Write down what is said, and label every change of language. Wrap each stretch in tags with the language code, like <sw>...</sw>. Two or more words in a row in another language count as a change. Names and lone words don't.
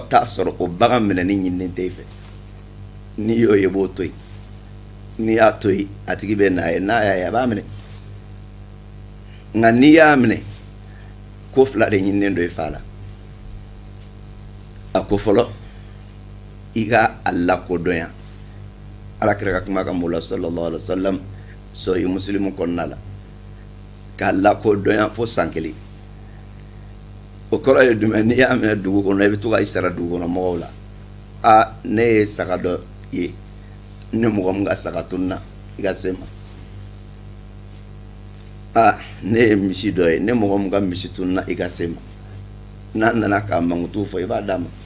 <bm>t'a sɔrɔ o bagan minɛni ɲininen tɛ i fɛ n'i y'o ye i b'o to yen n'i y'a to yen a tigi bɛ n'a ye n'a y'a ye a b'a minɛ nka n'i y'a minɛ ko fila de ɲininen don i fa la a ko fɔlɔ i ka a lakodɔnya alakira ka kuma ka m'o la</bm> <ar>صلى الله عليه وسلم</ar> <bm>sahih muslim kɔnɔna la k'a lakodɔnya fo san 1 o kɔrɔ ye jumɛn n'i y'a minɛ dugu kɔnɔ i bɛ to ka i sara dugu kɔnɔ mɔgɔw la ne ye saga dɔ ye ne mɔgɔ min ka saga tununa i ka se ma ne ye misi dɔ ye ne mɔgɔ min ka misi tununa i ka se ma n'a nana k'a mankutu fɔ i b'a d'a ma</bm>